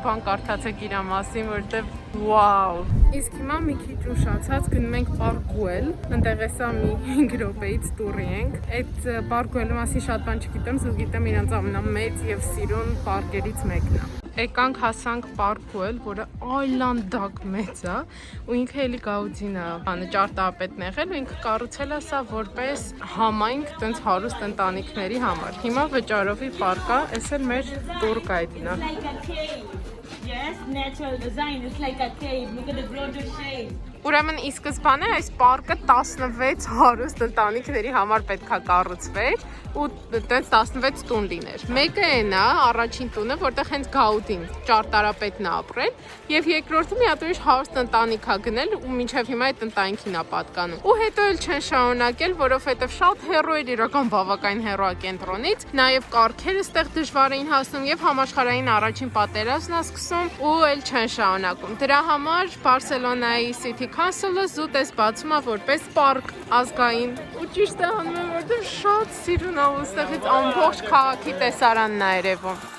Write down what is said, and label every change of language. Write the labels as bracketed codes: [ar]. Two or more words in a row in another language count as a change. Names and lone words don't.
[hy] բան կարդացեք իր մասին, որտեղ վաու։ Իսկ հիմա մի քիչ ուշացած գնում ենք Պարկուել, ընդեղ էսա մի 5 րոպեից տուրի ենք։ Այդ Պարկուելի մասին շատ բան չգիտեմ, զուտ գիտեմ իրանց ամենամեծ եւ սիրուն պարկերից մեկն է։ Եկանք հասանք Պարկուել, որը այլանդակ մեծ է, ու ինքը էլի Գաուդին է, ճարտարապետն եղել, ու ինքը կառուցել է սա որպես համայնք տենց հարուստ ընտանիքների համար։ Հիմա վճարովի պարկ է, էս էլ մեր [en] tour guide [hy] է։ [en] Yes, natural design. It's like a cave. Look at the broader shade. [hy] Ուրեմն ի սկզբանե այս պարկը 16 հարուստ ընտանիքների համար պետքա կառուցվեր ու տենց 16 տուն լիներ։ Մեկը այն է, առաջին տունը, որտեղ հենց Գաուդին ճարտարապետն է ապրել, եւ երկրորդը մի հատ ուրիշ հարուստ ընտանիք է գնել ու մինչեւ հիմա այդ ընտանիքին է պատկանում։ Ու հետո էլ չեն շարունակել, որովհետեւ շատ հեռու էր իրական բավականին հեռու է կենտրոնից, նաեւ կառքերը ստեղ դժվար էին հասնում եւ համաշխարհային առաջին պատերազմն է սկսում ու էլ չեն շարունակում։ Դրա համար Բարսելոնայի [en] City Council- [hy] ը զուտ էս բացում է որպես պարկ ազգային ու ճիշտ է անում եմ, որտեղ շատ սիրուն է ու ստեղից ամբողջ քաղաքի տեսարանն է երևում։